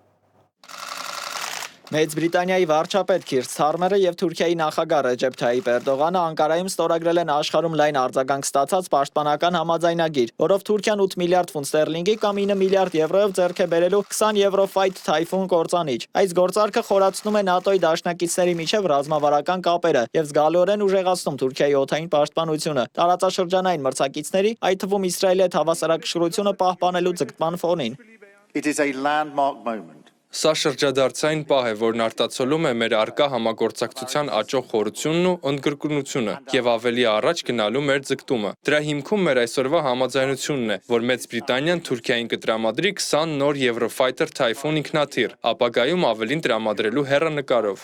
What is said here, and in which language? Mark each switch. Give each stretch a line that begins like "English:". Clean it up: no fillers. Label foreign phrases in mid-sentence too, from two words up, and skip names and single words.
Armenian: Մեծ Բրիտանիայի վարչապետ Քիր Սթարմերը եւ Թուրքիայի նախագահ Ռեջեփ Թայիփ Էրդողանը Անկարայում ստորագրել են աշխարհում լայն արձագանք ստացած պաշտպանական համաձայնագիր, որով Թուրքիան 8 միլիարդ ֆունտ ստերլինգի կամ 9 միլիարդ եվրոյով ձեռք է բերելու 20 Եվրոֆայթ Typhoon կործանիչ։ Այս գործարքը խորացնում է ՆԱՏՕ-ի դաշնակիցների միջև ռազմավարական կապերը եւ զգալիորեն ուժեղացնում Թուրքիայի օդային պաշտպանությունը տարածաշրջանային մրցակիցների, այդ թվում Իսրայելի հետ հավասարակշռությունը պահպանելու ձգտման ֆոնին։
English: It is a landmark moment.
Armenian: Սա շրջադարձային պահ է, որն արտացոլում է մեր առկա համագործակցության աճող խորությունն ու ընդգրկունությունը եւ ավելի առաջ գնալու մեր ձգտումը։ Դրա հիմքում մեր այսօրվա համաձայնությունն է, որ Մեծ Բրիտանիան Թուրքիային կտրամադրի 20 նոր Եվրոֆայթեր Typhoon ինքնաթիռ, ապագայում ավելին տրամադրելու հեռանկարով։